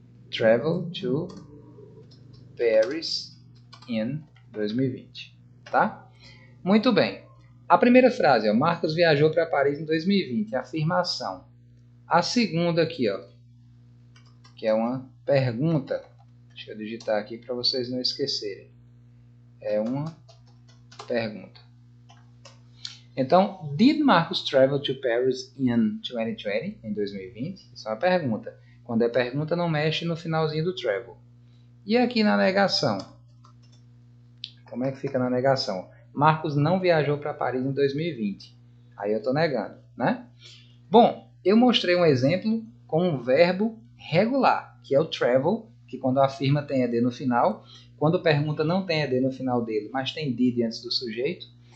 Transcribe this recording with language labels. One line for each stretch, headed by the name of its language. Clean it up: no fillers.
English: Travel to Paris in 2020,
Portuguese: tá? Muito bem. A primeira frase, ó, Marcos viajou para Paris em 2020, afirmação. A segunda aqui, ó, que é uma pergunta. Deixa eu digitar aqui para vocês não esquecerem. É uma pergunta. Então,
English: did Marcos travel to Paris in 2020,
Portuguese: em 2020? Isso é uma pergunta. Quando é pergunta, não mexe no finalzinho do travel. E aqui na negação? Como é que fica na negação? Marcos não viajou para Paris em 2020. Aí eu estou negando, né? Bom, eu mostrei um exemplo com um verbo regular, que é o travel, que quando afirma tem ed no final, quando pergunta não tem ed no final dele, mas tem did antes do sujeito.